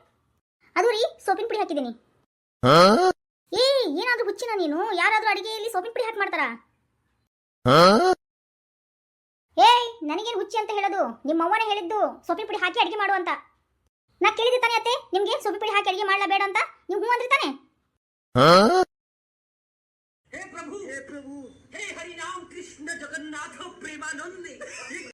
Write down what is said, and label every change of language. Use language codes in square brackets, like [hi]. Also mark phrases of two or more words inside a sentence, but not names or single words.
[kn] ಅದು ರೀ ಸೋಪಿನ ಪುಡಿ ಹಾಕಿದ್ದೀನಿ. ಏ ಏನಾದ್ರೂ ಹುಚ್ಚಿನ ನೀನು? ಯಾರಾದ್ರೂ ಅಡಿಗೆಯಲ್ಲಿ ಸೋಪಿನ ಪುಡಿ ಹಾಕಿ ಮಾಡ್ತಾರ? ಏಯ್, ನನಗೇನು ಹುಚ್ಚಿ ಅಂತ ಹೇಳೋದು? ನಿಮ್ಮ ಅವ್ವನೇ ಹೇಳಿದ್ದು ಸೋಪಿನ ಪುಡಿ ಹಾಕಿ ಅಡಿಗೆ ಮಾಡು ಅಂತ. ನಾ ಕೇಳಿದ್ದೆ ತಾನೆ ಅತ್ತೆ ನಿಮ್ಗೆ ಸೋಪಿನ ಪುಡಿ ಹಾಕಿ ಅಡಿಗೆ ಮಾಡ್ಲಾ ಬೇಡ ಅಂತ? ನೀವು ಹ್ಞೂ ಅಂದ್ರಿ ತಾನೆ? [hi] हे प्रभु हे हरि नाम कृष्ण जगन्नाथ प्रेमानंद